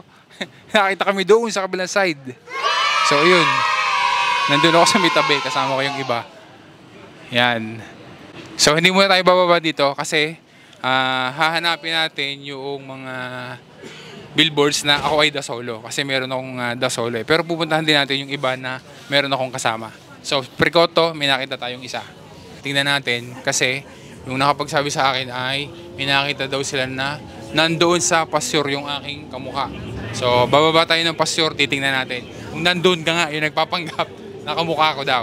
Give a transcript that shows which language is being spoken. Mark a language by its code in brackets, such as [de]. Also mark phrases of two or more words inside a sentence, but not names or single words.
[tl] Nakita kami doon sa kabilang side. So, yun. Nandun ako sa Mitabe. Kasama ko yung iba. Yan. So, hindi muna tayo bababa dito kasi hahanapin natin yung mga billboards na ako ay da solo. Kasi meron akong da solo eh. Pero pupuntahan din natin yung iba na meron akong kasama. So, Pricoto, may nakita tayong isa. Tingnan natin kasi yung nakapagsabi sa akin ay may nakita daw sila na nandoon sa pasyor yung aking kamukha. So, bababa tayo ng pasyor, titingnan natin. Kung nandoon ka nga, yung nagpapanggap na kamukha ko daw.